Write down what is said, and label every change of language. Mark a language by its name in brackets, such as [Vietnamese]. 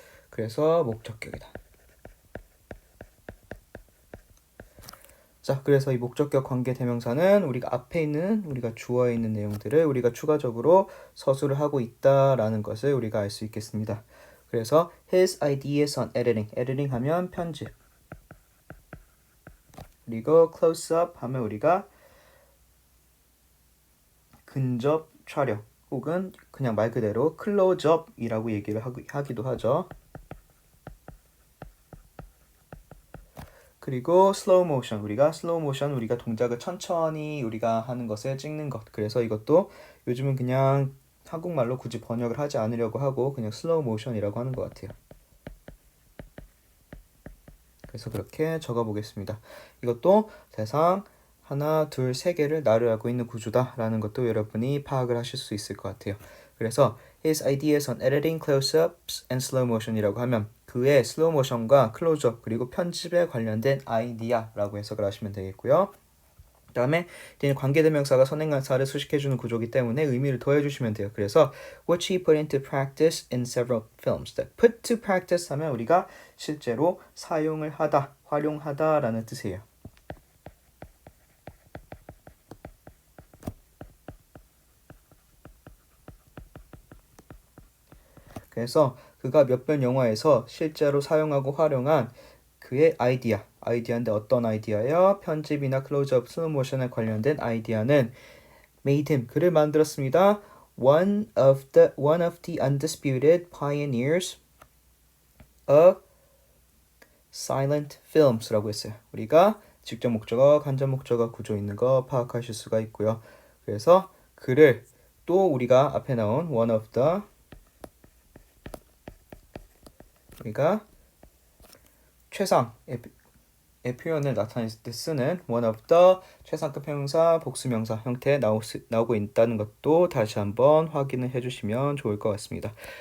[Korean] 그래서 목적격이다. 자, 그래서 이 목적격 관계 대명사는 우리가 앞에 있는 우리가 주어에 있는 내용들을 우리가 추가적으로 서술을 하고 있다라는 것을 우리가 알 수 있겠습니다. 그래서 [English] his ideas on editing, editing [Korean] 하면 편집. 그리고 close up 하면 우리가 근접 촬영 혹은 그냥 말 그대로 close up이라고 얘기를 하기도 하죠. 그리고 slow motion 우리가 동작을 천천히 우리가 하는 것을 찍는 것. 그래서 이것도 요즘은 그냥 한국말로 굳이 번역을 하지 않으려고 하고 그냥 slow motion이라고 하는 것 같아요. 그래서 그렇게 적어보겠습니다. 이것도 대상 하나, 둘, 세 개를 나열하고 있는 구조다라는 것도 여러분이 파악을 하실 수 있을 것 같아요. 그래서 [English] his ideas on editing close-ups and slow motion [Korean] 이라고 하면 그의 슬로우 모션과 클로즈업 그리고 편집에 관련된 아이디어라고 해석을 하시면 되겠고요. 그 다음에 관계대명사가 선행사를 수식해주는 구조이기 때문에 의미를 더해주시면 돼요. 그래서 [English] which he put into practice in several films. put to practice [Korean] 하면 우리가 실제로 사용을 하다, 활용하다라는 뜻이에요. 그래서 그가 몇몇 영화에서 실제로 사용하고 활용한 그의 아이디어인데 어떤 아이디어요? 편집이나 클로즈업, 슬로우 모션에 관련된 아이디어는 [English] made him, [Korean] 그를 만들었습니다. [English] one of the undisputed pioneers of silent films라고 [Korean] 했어요. 우리가 직접 목적어, 간접 목적어 구조 있는 거 파악하실 수가 있고요. 그래서 그를 또 우리가 앞에 나온 one of the 우리가 최상의 표현을 나타냈을 때 쓰는 one of the 최상급 형용사, 복수명사 형태에 나오고 있다는 것도 다시 한번 확인을 해주시면 좋을 것 같습니다.